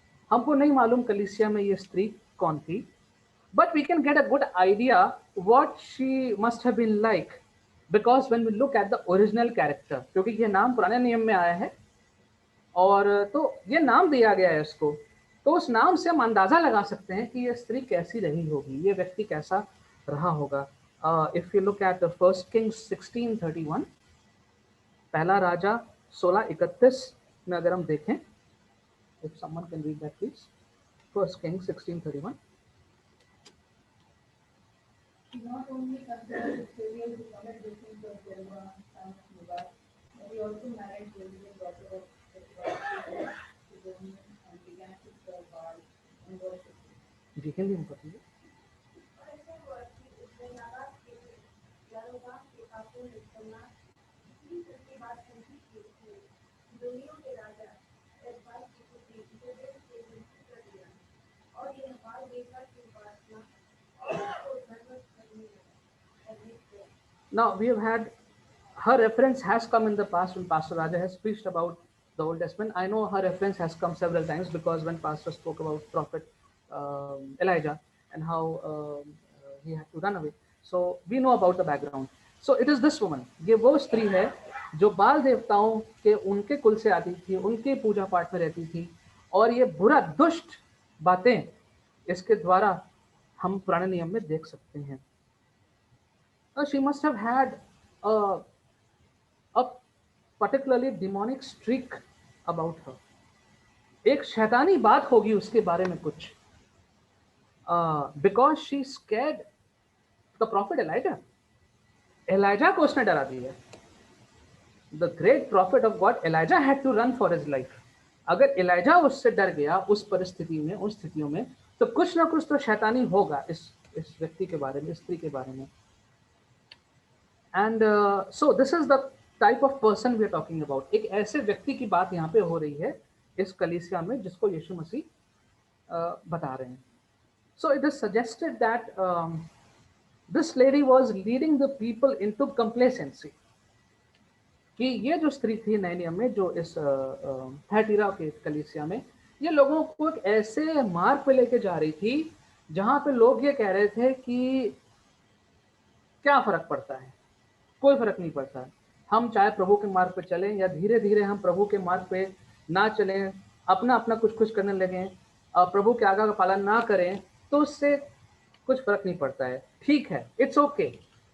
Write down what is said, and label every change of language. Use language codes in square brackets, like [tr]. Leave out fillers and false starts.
[hi] हमको नहीं मालूम कलीसिया में ये स्त्री कौन थी, [en] but we can get a good idea what she must have been like because when we look at the original character, [hi] क्योंकि ये नाम पुराने नियम में आया है और तो ये नाम दिया गया है इसको, तो उस नाम से हम अंदाजा लगा सकते हैं कि ये स्त्री कैसी रही होगी, ये व्यक्ति कैसा रहा होगा. [en] if you look at 1 Kings 16:31, [hi] पहला राजा 16:31 में अगर हम देखें, [en] If someone can read that please. 1 Kings 16:31. He not only considered the Syrians who committed the sins of Jeroboam, son of Nebat, but he also married Jezebel, daughter of Ethbaal, to Sidonian, and began to serve Baal and worship him. [hi] जी हिंदी में पढ़िए. और ऐसा हुआ कि उसने नाबाद के यारोबाम के पापों में करना इतनी सच्ची बात समझी कि उसने सिदोनियों के राजा एथबाल की पुत्री इजेबेल से विवाह कर दिया और यह बाल देवता की उपासना और उसको धर्मस्थ करने लगा. [en] Now we have had, her reference has come in the past when Pastor Raja has preached about the Old Testament. I know her reference has come several times because when Pastor spoke about Prophet Elijah and how he had to run away, so we know about the background. So it is this woman, [hi] ये वो स्त्री है जो बाल देवताओं के उनके कुल से आती थी, उनके पूजा पाठ में रहती थी, और ये बुरा दुष्ट बातें इसके द्वारा हम पुराने नियम में देख सकते हैं. [en] She must have had a particularly demonic streak about her. [hi] एक शैतानी बात होगी उसके बारे में कुछ, [en] because she scared the prophet Elijah. [hi] Elijah को उसने डरा दिया. [en] The great prophet of God Elijah had to run for his life. [hi] अगर एलाइजा उससे डर गया उस परिस्थिति में, उन स्थितियों में, तो कुछ ना कुछ तो शैतानी होगा इस व्यक्ति के बारे में, स्त्री के बारे में. [en] And so this is the type of person we are talking about. [hi] एक ऐसे व्यक्ति की बात यहाँ पे हो रही है इस कलीसिया में जिसको यीशु मसीह बता रहे हैं. [en] So it is suggested that this lady was leading the people into complacency. [hi] कि ये जो स्त्री थी नए नियम में, जो इस थैटीरा के कलीसिया में, ये लोगों को एक ऐसे मार्ग पे लेके जा रही थी जहां पे लोग ये कह रहे थे कि क्या फर्क पड़ता है, कोई फर्क नहीं पड़ता, हम चाहे प्रभु के मार्ग पे चलें या धीरे धीरे हम प्रभु के मार्ग पे ना चलें, अपना अपना कुछ कुछ करने लगें, प्रभु के आज्ञा का पालन ना करें, तो उससे कुछ फर्क नहीं पड़ता है, ठीक है, [en] It's okay.